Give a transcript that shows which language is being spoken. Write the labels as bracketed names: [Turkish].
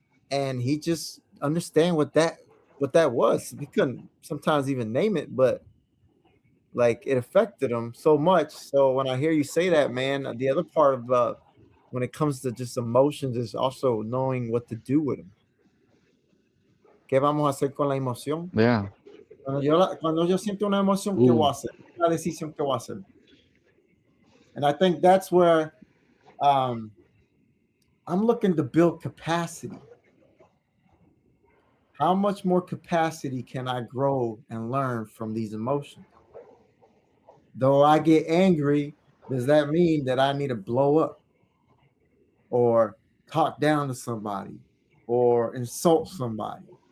[English] And he just understand what that was. He couldn't sometimes even name it, but like it affected him so much. So when I hear you say that, man, the other part about when it comes to just emotions is also knowing what to do with them. [Spanish] ¿Qué vamos a hacer con la emoción? [English] yeah. [Spanish] Cuando yo siento una emoción, ¿qué voy Ooh, a hacer? Una decisión que voy a hacer. [English] And I think that's where um, I'm looking to build capacity. How much more capacity can I grow and learn from these emotions? Though I get angry, does that mean that I need to blow up or talk down to somebody or insult somebody?